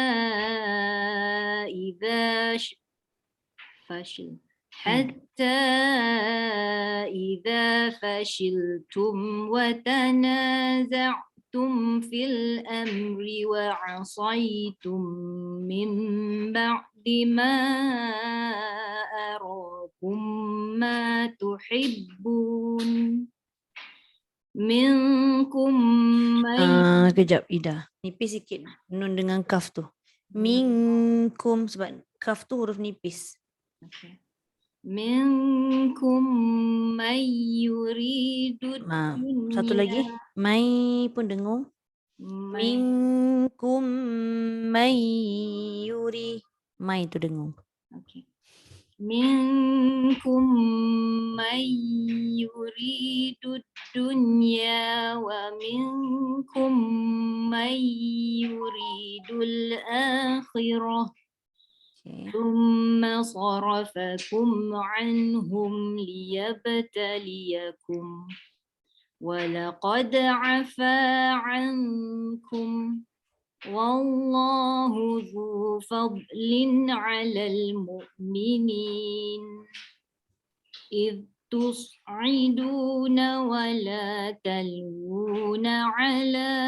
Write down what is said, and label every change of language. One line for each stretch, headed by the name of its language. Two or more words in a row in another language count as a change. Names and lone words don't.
Arabic: إِذَا فَشِلْتُمْ وَتَنَازَعْتُمْ في الأمر وعصيتم من بعد ما أراكم ما تحبون منكم من
Malay: Kejap Ida. Nipis sikit nun dengan kaf tu. Minkum sebab kaf tu huruf nipis. Okay.
Arabic: منكم من يريد الدنيا.
Malay: Satu lagi. Mai pun dengung.
Arabic: منكم من يري.
Malay: Mai tu dengung.
Arabic: Okay. منكم من يريد الدنيا ومنكم من يريد الآخرة. ثم صرفكم عنهم ليبتليكم ولقد عفا عنكم والله ذو فضل على المؤمنين إذ تصعدون ولا تلوون على